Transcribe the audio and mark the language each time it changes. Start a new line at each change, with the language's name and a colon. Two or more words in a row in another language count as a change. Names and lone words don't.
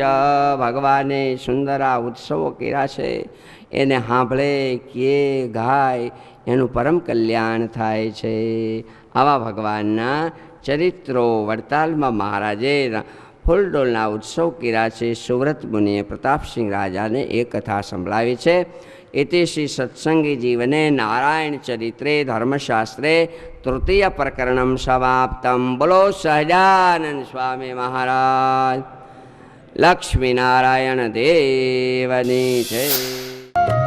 Gujarati: ભગવાને સુંદર આ ઉત્સવો કર્યા છે, એને સાંભળે કે ગાય એનું પરમ કલ્યાણ થાય છે. આવા ભગવાનના ચરિત્રો વડતાલમાં મહારાજે ફૂલડોલના ઉત્સવ કર્યા છે. સુવ્રત મુનિએ પ્રતાપસિંહ રાજાને એ કથા સંભળાવી છે.
Sanskrit: इति श्री सत्संगी जीवने नारायण चरित्रे धर्मशास्त्रे तृतीय प्रकरणं समाप्तं.
Gujarati: બોલો સહજાનંદ સ્વામી મહારાજ લક્ષ્મીનારાયણ દેવની જય.